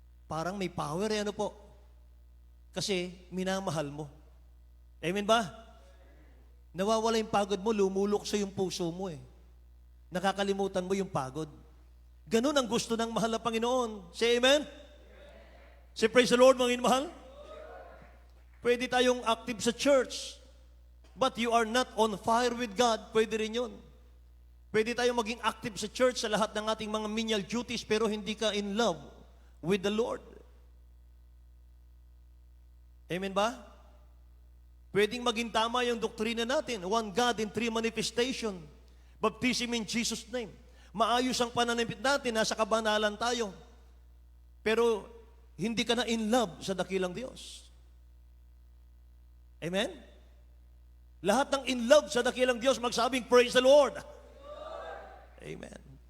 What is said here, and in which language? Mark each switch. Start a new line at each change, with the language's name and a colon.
Filipino: Parang may power, ano po? Kasi minamahal mo. Amen ba? Nawawala yung pagod mo, lumulukso yung puso mo eh. Nakakalimutan mo yung pagod. Ganun ang gusto ng mahal na Panginoon.
English: Say amen? Say praise the Lord,
Filipino: mga inmahal. Pwede tayong active sa church,
English: but you are not on fire with God.
Filipino: Pwede rin yun. Pwede tayong maging active sa church sa lahat ng ating mga menial duties, pero hindi ka
English: in love with the Lord.
Filipino: Amen ba? Pwedeng maging tama yung doktrina natin.
English: One God in three manifestation. Baptism in Jesus' name.
Filipino: Maayos ang pananamit natin, nasa kabanalan tayo. Pero hindi ka na in love sa dakilang Diyos. Amen? Lahat ng in love sa dakilang Diyos, magsabing, praise the Lord. Amen.